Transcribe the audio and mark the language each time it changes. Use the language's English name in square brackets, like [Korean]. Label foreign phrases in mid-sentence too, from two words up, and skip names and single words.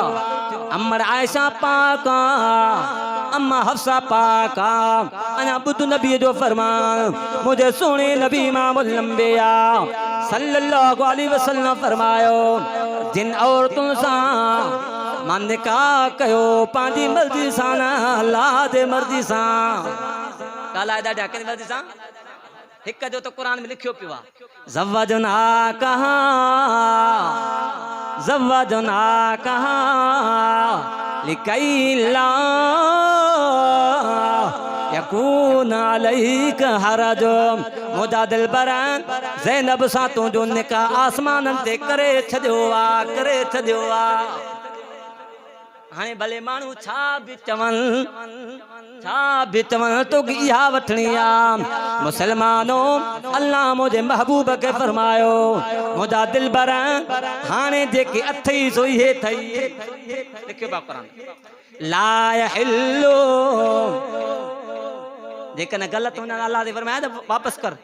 [Sindhi] अम्मा आयशा पाक अम्मा हफ्सा पाक अञा ॿुध नबी जो फरमान मुझे सोने नबी [Arabic] إمام الأنبياء صلى الله عليه وسلم [Sindhi] फरमायो जिन औरतुनि सां मां निकाह कयो पंहिंजी मर्ज़ी सां न अल्लाह जे मर्ज़ी सां ॻाल्हाए ॾाढा कंहिंजी मर्ज़ी सां हिक जो तो कुरान में लिखियो पियो आहे ज़व्वजना [Arabic] كها لكيلا يكون عليك حرج [Sindhi] मुदा दिलबर ज़ैनब सां तुंहिंजो निकाह आसमाननि ते करे छॾियो आहे। हाणे भले माण्हू छा बि चवनि तोखे इहा वठणी आहे। मुसलमानो अल्लाह मुंहिंजे महबूब खे फरमायो मुंहिंजा दिलबर हाणे जेके अथई सो इहे अथई लिखियो आहे क़ुरान [Arabic] لا يحل [Sindhi] जेकॾहिं ग़लति हुन अल्लाह ते फरमाया त वापसि कर।